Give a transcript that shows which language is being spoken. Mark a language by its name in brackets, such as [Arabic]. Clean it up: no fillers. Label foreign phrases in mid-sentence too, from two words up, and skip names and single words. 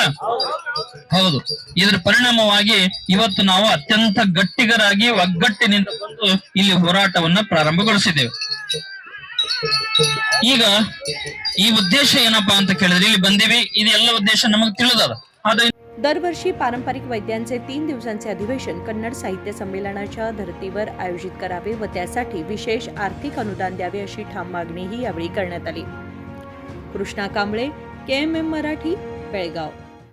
[Kannada] ಹೌದು। ಇದರ ಪರಿಣಾಮವಾಗಿ ಇವತ್ತು ನಾವು ಅತ್ಯಂತ ಗಟ್ಟಿಗರಾಗಿ ಒಗ್ಗಟ್ಟಿನಿಂದ ಬಂದು ಇಲ್ಲಿ ಹೋರಾಟವನ್ನ ಪ್ರಾರಂಭಗೊಳಿಸಿದ್ದೇವೆ। ಈಗ ಈ ಉದ್ದೇಶ ಏನಪ್ಪಾ ಅಂತ ಕೇಳಿದ್ರೆ, ಇಲ್ಲಿ ಬಂದಿವಿ, ಇದೆಲ್ಲ ಉದ್ದೇಶ ನಮಗೆ ತಿಳಿದದ। [Marathi] दरवर्षी पारंपरिक वैद्यांचे 3 दिवसांचे अधिवेशन कन्नड साहित्य संमेलनाच्या धर्तीवर आयोजित करावे व त्यासाठी विशेष आर्थिक अनुदान द्यावे अशी ठाम मागणीही यावेळी करण्यात आली। कृष्णा कांबळे, KMM मराठी, बेळगाव।